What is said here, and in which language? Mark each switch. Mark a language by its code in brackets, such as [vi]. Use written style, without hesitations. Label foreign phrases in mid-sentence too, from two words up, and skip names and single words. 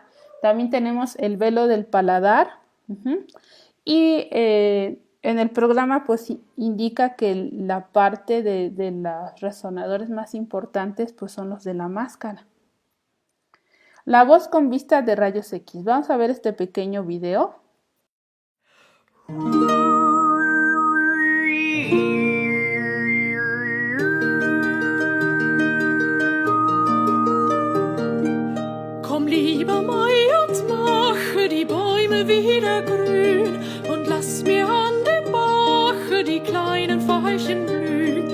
[es] También tenemos el velo del paladar. Y en el programa pues indica que la parte de los resonadores más importantes pues son los de la máscara. La voz con vista de rayos X. Vamos a ver este pequeño video. [de] Komm, lieber Mai, und mache die Bäume wieder grün und lass mir an dem Bache die kleinen Veilchen blühen.